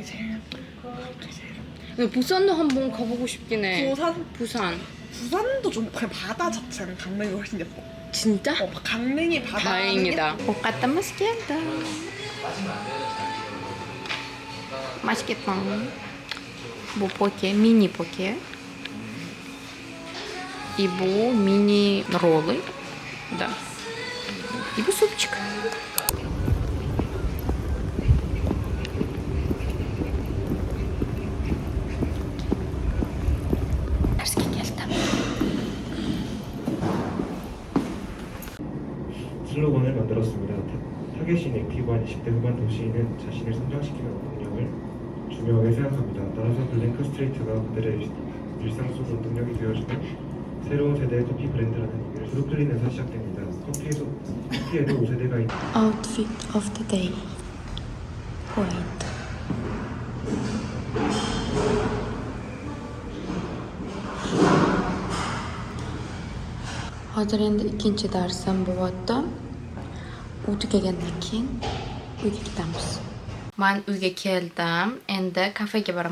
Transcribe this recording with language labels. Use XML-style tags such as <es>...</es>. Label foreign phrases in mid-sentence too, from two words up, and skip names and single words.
<ko>근데 부산도 한번 가보고 싶긴 해. 부산도 좀 그냥 바다 자체는 강릉이 훨씬 예뻐. 진짜? 강릉이 바다. 다행이다. 옷 갖다 맛있겠다. 맛있겠다.</ko> <ru>뭐 поке, мини поке. 이거 мини роллы. Да.</ru> <ko>이거 супчик. 슬로건을 만들었습니다. 타겟인 액티브한 20대 후반 도시인은 자신을 성장시키는 능력을 중요하게 생각합니다. 따라서 블랭크 스트레이트가 그들의 일상 속 운동력이 되어주는 새로운 세대의 커피 브랜드라는 의미를 브루클린에서 시작됩니다. 커피에도 5세대가 있는</ko> <en>Outfit of the day. Point.</en> <uz>Hozir endi ikkinchi darsim bo'lyapti. U tugagandan keyin uyga ketamiz. Men uyga keldim. Endi kafega boraman.</uz>